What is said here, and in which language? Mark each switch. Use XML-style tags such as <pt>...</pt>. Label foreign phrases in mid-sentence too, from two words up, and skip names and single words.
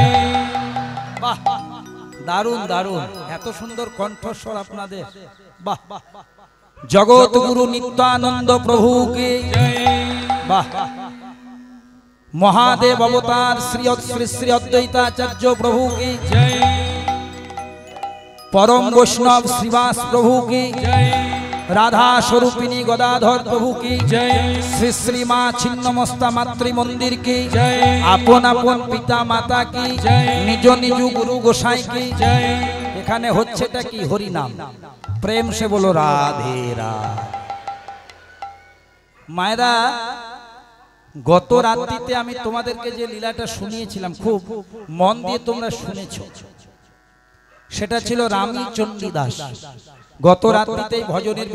<bn>বাহ, দারুণ দারুণ, এত সুন্দর কণ্ঠস্বর আপনাদের, বাহ। জগৎ গুরু নিত্যানন্দ প্রভু কি বাহ। মহাদেব অবতার শ্রী শ্রী শ্রী অদ্বৈতাচার্য প্রভু কি জয়।</bn> <hi>परम वैष्णव श्रीवास प्रभु की जय राधा स्वरूपिणी गदाधर प्रभु की जय श्री श्री माँ छिन्नमस्ता मातृ मंदिर की जय आपन आपन पिता माता की जय निज निज गुरु गोसाई की जय</hi> <bn>এখানে হচ্ছেটা কি হরি নাম</bn> <hi>प्रेम से</hi> <bn>বলো রাধে রাধে মায়েরা গত রাত্রিতে আমি তোমাদেরকে যে লীলাটা শুনিয়েছিলাম খুব মন দিয়ে তোমরা শুনেছো সেটা ছিল রামী চণ্ডীদাস গত রাত্রিতেই ভজনের</bn>